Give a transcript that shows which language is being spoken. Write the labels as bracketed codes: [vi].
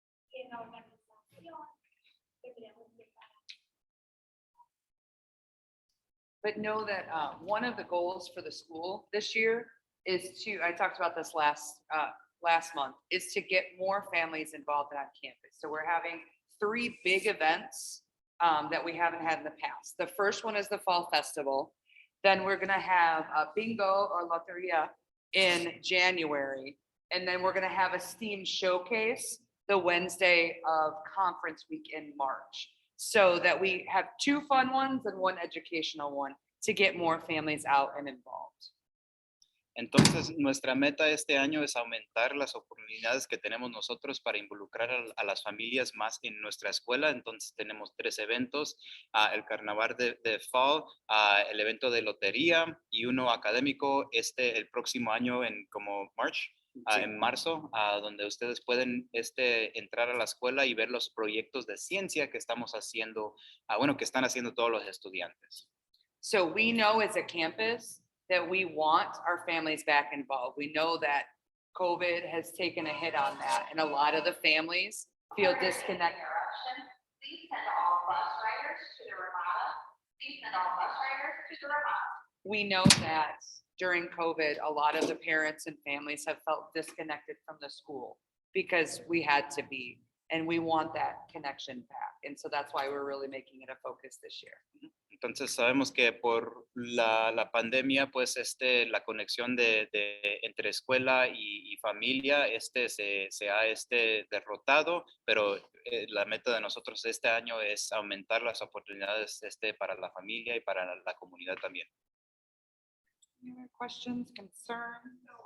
[es] Y en la organización tendríamos que pagar. [en] But know that one of the goals for the school this year is I talked about this last month, is to get more families involved on campus. So we're having 3 big events that we haven't had in the past. The first one is the Fall Festival. Then we're gonna have a bingo or loteria in January. And then we're gonna have a STEAM showcase the Wednesday of conference week in March. So that we have 2 fun ones and 1 educational one to get more families out and involved. [es] Entonces, nuestra meta este año es aumentar las oportunidades que tenemos nosotros para involucrar a las familias más en nuestra escuela. Entonces, tenemos 3 eventos, el carnaval de Fall, el evento de lotería y uno académico el próximo año en como en marzo, donde ustedes pueden entrar a la escuela y ver los proyectos de ciencia que estamos haciendo, que están haciendo todos los estudiantes. [en] So we know as a campus that we want our families back involved. We know that COVID has taken a hit on that, and a lot of the families feel disconnected. Please send all bus riders to the Ramada. Please send all bus riders to the Ramada. We know that during COVID, a lot of the parents and families have felt disconnected from the school because we had to be, and we want that connection back. And so that's why we're really making it a focus this year. [es] Entonces sabemos que por la pandemia, pues la conexión entre escuela y familia se ha derrotado, pero la meta de nosotros este año es aumentar las oportunidades para la familia y para la comunidad también. [en] Any other questions, concerns?